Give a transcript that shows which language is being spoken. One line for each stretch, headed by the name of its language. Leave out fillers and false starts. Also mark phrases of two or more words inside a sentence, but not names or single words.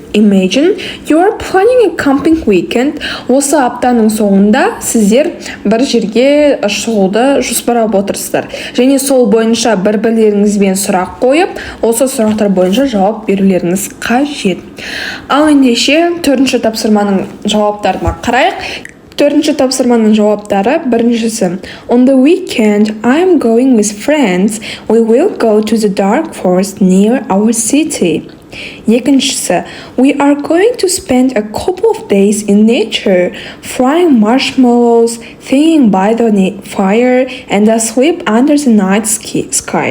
English: Imagine you are planning a camping weekend.
Kazakh: Осы аптаның соңында сіздер бір жерге шығуды жоспарлап отырсыздар. Және сол бойынша бір-бірлеріңізбен сұрақ қойып, осы сұрақтар бойынша жауап берулеріңіз қажет. Ал ендеше төртінші тапсырманың жауаптарына қарайық. Төртінші тапсырманың жауаптары. Біріншісі:
English: on the weekend, I am going with friends. We will go to the dark forest near our city. Екіншісі: we are going to spend a couple of days in nature, frying marshmallows, sitting by the fire, and asleep under the night sky.